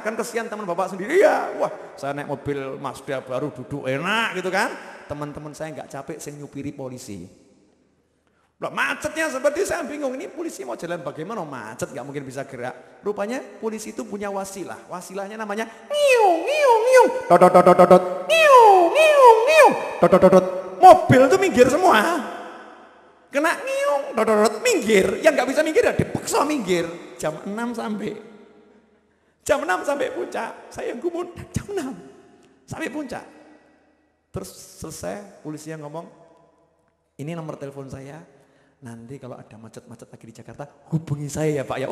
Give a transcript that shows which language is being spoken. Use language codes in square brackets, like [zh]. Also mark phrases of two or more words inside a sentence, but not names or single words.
[id] Kan kesian teman Bapak sendiri ya. Wah saya naik mobil Mazda baru duduk enak gitu kan. Teman-teman saya nggak capek saya nyupiri polisi. Loh, macetnya seperti saya bingung, ini polisi mau jalan bagaimana macet gak mungkin bisa gerak. Rupanya polisi itu punya wasilah, wasilahnya namanya ngiung ngiung ngiung dot dot dot dot ngiung ngiung ngiung dot dot dot. Mobil itu minggir semua, kena ngiung dot dot dot minggir, yang gak bisa minggir ya dipaksa minggir. Jam 6 sampai Puncak, saya gumun jam 6 sampai Puncak. Terus selesai polisinya ngomong, ini nomor telepon saya. Nanti kalau ada macet-macet lagi di Jakarta, hubungi saya ya Pak ya.